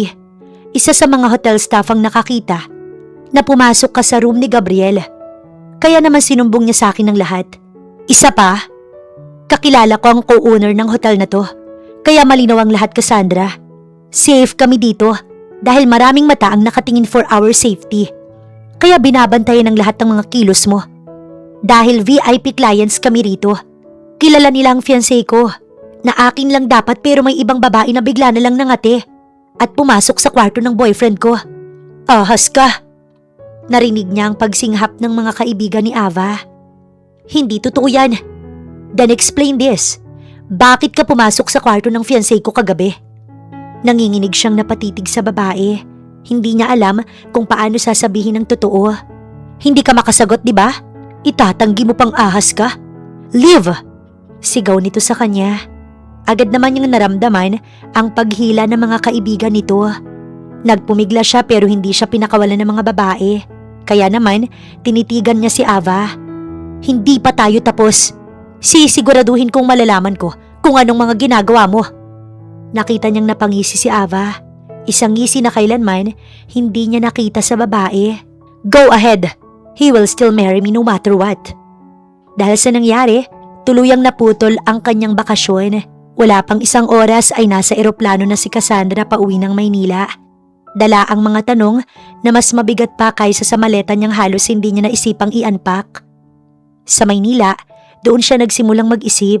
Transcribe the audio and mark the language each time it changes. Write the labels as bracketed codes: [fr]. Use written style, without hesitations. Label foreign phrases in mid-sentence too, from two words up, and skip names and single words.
[tl] Isa sa mga [en] hotel staff [tl] ang nakakita na pumasok ka sa room ni Gabriel. Kaya naman sinumbong niya sa akin ng lahat. Isa pa, kakilala ko ang co-owner ng hotel na to. Kaya malinaw ang lahat, Cassandra. Safe kami dito dahil maraming mata ang nakatingin [en] for our safety. [tl] Kaya binabantayan ng lahat ng mga kilos mo. Dahil [en] VIP clients [tl] kami rito. Kilala nila ang fiancé ko. Na akin lang dapat pero may ibang babae na bigla na lang nangati at pumasok sa kwarto ng boyfriend ko. Ahas ka! Narinig niya ang pagsinghap ng mga kaibigan ni Ava. Hindi totoo yan. [en] Then explain this. [tl] Bakit ka pumasok sa kwarto ng fiancé ko kagabi? Nanginginig siyang napatitig sa babae. Hindi niya alam kung paano sasabihin ang totoo. Hindi ka makasagot, di ba? Itatanggi mo pang ahas ka? Leave! Sigaw nito sa kanya. Agad naman niyang naramdaman ang paghila ng mga kaibigan nito. Nagpumigla siya pero hindi siya pinakawalan ng mga babae. Kaya naman, tinitigan niya si Ava. Hindi pa tayo tapos. Sisiguraduhin kong malalaman ko kung anong mga ginagawa mo. Nakita niyang napangisi si Ava. Isang ngisi na kailanman hindi niya nakita sa babae. [en] Go ahead. He will still marry me no matter what. [tl] Dahil sa nangyari, tuluyang naputol ang kanyang bakasyon. Wala pang isang oras ay nasa eroplano na si Cassandra pauwi ng Maynila. Dala ang mga tanong na mas mabigat pa kaysa sa maleta niyang halos hindi niya naisipang i-unpack. Sa Maynila, doon siya nagsimulang mag-isip.